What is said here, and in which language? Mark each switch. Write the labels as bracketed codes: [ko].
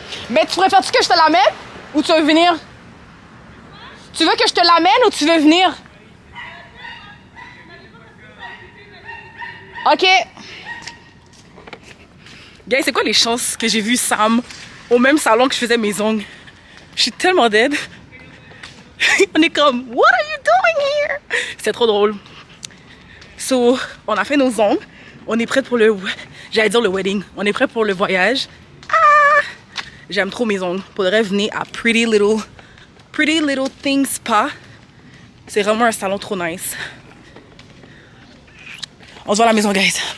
[fr] Mais tu préfères-tu que je te la mette ou tu veux venir? Tu veux que je te l'amène ou tu veux venir? Ok. Guys, c'est quoi les chances que j'ai vu Sam au même salon que je faisais mes ongles? Je suis tellement dead. On est comme, [en] what are you doing here? [fr] C'est trop drôle. So, on a fait nos ongles. On est prêt pour le... J'allais dire le wedding. On est prêt pour le voyage. Ah! J'aime trop mes ongles. Faudrait venir à Pretty Little Things Spa. C'est vraiment un salon trop nice. On se voit à la maison, guys.